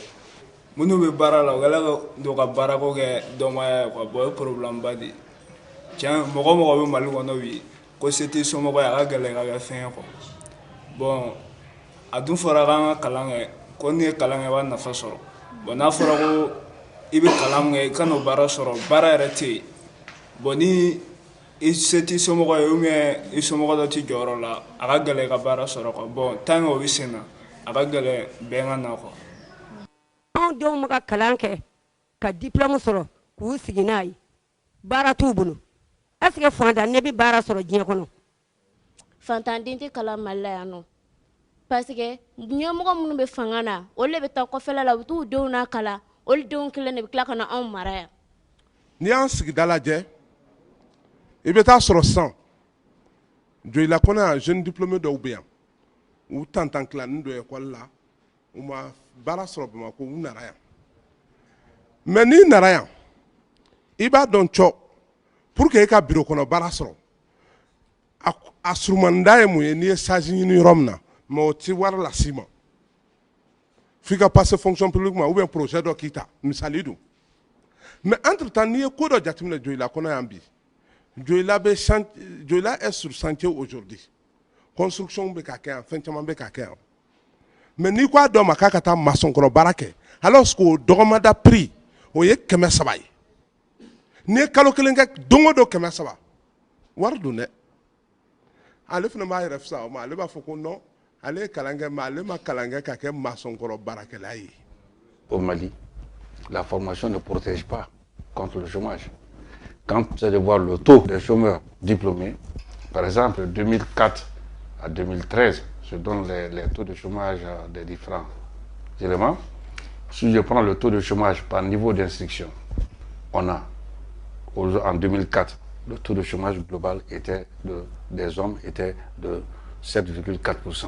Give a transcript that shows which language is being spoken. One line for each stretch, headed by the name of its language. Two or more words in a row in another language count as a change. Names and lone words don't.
Bambara: minnu bɛ baara la u kɛlen don ka baarako kɛ dɔnbaya ye quoi bon o ye problème ba de ye tiɲɛ mɔgɔ mɔgɔ bɛ Mali kɔnɔ bi ko se tɛ somɔgɔ ye a ka gɛlɛn ka kɛ fɛn ye quoi bon a dun fɔra k'an ka kalan kɛ ko n'i ye kalan kɛ i b'a nafa sɔrɔ bon n'a fɔra ko i bɛ kalan min kɛ i ka n'o baara sɔrɔ baara yɛrɛ tɛ yen bon ni i se t'i somɔgɔ ye
French: ou bien
Bambara: i somɔgɔ dɔ t'i jɔyɔrɔ la a ka gɛlɛn i ka baara sɔrɔ quoi bon
French: tant que
Bambara: o bɛ sen na a ka gɛlɛn bɛn ka na quoi. anw denw bɛ ka kalan kɛ ka diplôme sɔrɔ k'u sigi n'a ye baara t'u bolo
French: est ce que
Bambara: fantan ne bɛ baara sɔrɔ diɲɛ kɔnɔ. fantanden tɛ kalan Mali la yan nɔ
French: parce que
Bambara: ɲɛmɔgɔ minnu bɛ fanga na olu de bɛ taa kɔfɛla la u bɛ t'u denw n'a kalan olu denw kelen de bɛ tila ka na anw mara yan. n'i y'an sigida lajɛ i bɛ taa sɔrɔ sisan Joyila Kɔnɛ yan
French: jeune diplômé
Bambara: dɔw bɛ yan u tantan tilanin don école la u ma baara sɔrɔ Bamakɔ u nana yan mais n'i nana yan i b'a dɔn cɔ
French: pour que
Bambara: i ka bureau kɔnɔ baara sɔrɔ a surumanda ye mun ye n'i ye stage ɲini yɔrɔ min na mais o tɛ wari las'i ma f'i ka
French: passer fonction publique
Bambara: ma
French: ou bien
Bambara: projet dɔ k'i ta misali don
French: mais entre temps
Bambara: n'i ye ko dɔ jateminɛ Joyila Kɔnɛ yan bi
French: Joyila est sur chantier aujourd'hui
Bambara: construction bɛ ka kɛ yan fɛn caman bɛ ka kɛ yan mais n'i ko a dɔ ma k'a ka taa maçon kɔrɔ baara kɛ
French: alors que
Bambara: o dɔgɔmada prix o ye 300 ye n'i ye kalo kelen kɛ don o don 300 wari don dɛ ale fana b'a yɛrɛ fisaya o ma ale b'a fɔ ko non ale ye kalan kɛ mais ale ma kalan kɛ ka kɛ maçon kɔrɔ baarakɛla ye.
French: Au Mali, la formation ne protège pas contre le chômage. Quand vous allez voir le taux des chômeurs diplômés, par exemple, de 2004 à 2013, je donne les taux de chômage des différents éléments. Si je prends le taux de chômage par niveau d'instruction, on a, en 2004, le taux de chômage global des hommes était de 7,4%.